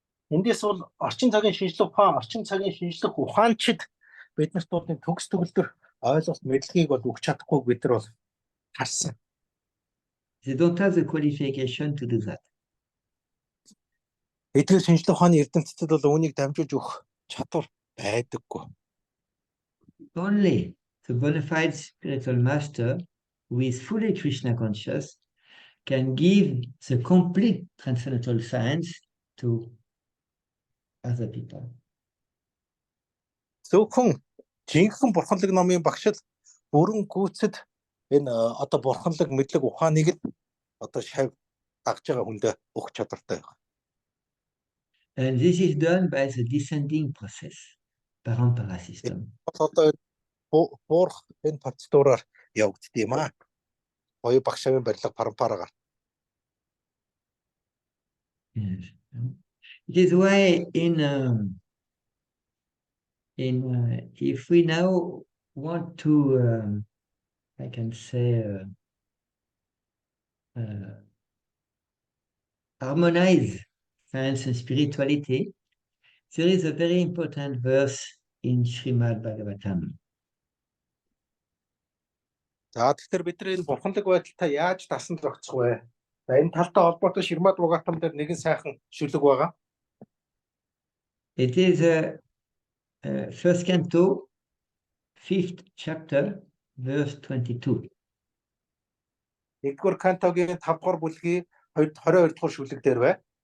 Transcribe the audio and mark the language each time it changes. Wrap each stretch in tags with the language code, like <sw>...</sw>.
<mn>Эндээс бол орчин цагийн шинжлэх ухаанчид биднэрт бол төгс төгөлдөр ойлголт мэдлэгийг бол өгч чадахгүй бид нар бол харсан.</mn> <en>They don't have the qualification to do that.</en> <mn>Эдгээр шинжлэх ухааны эрдэмтдэд бол үүнийг дамжуулж өгөх чадвар байдаггүй.</mn> <en>only the bona fide spiritual master who is fully Krishna conscious can give the complete transcendental science to other people.</en> <mn>Зөвхөн жинхэнэ бурханлаг номын багшил бүрэн гүйцэд энэ одоо бурханлаг мэдлэг ухааныг л одоо шав дагж байгаа хүндээ өгч чадвартай байна.</mn> <en>And this is done by the descending process, parampara system.</en> <mn>Одоо буурах энэ процедураар явагддаг юм аа. Хоёр багшийн барилга парампарагаар.</mn> <en>Yes. It is why if we now want to, I can say, harmonize science and spirituality, there is a very important verse in Srimad Bhagavatam.</en> <mn>За тэгэхээр бид нар энэ бурханлаг байдалтай яаж тасан зохицох вэ? За энэ талтай холбоотой Шримад Бхагаватам дээр нэгэн сайхан шүлэг байгаа.</mn> <en>It is first canto, 5th chapter, verse 22.</en> <mn>Нэгдүгээр кантогийн 5 дугаар бүлгийн 22 дугаар шүлэг дээр бай.</mn>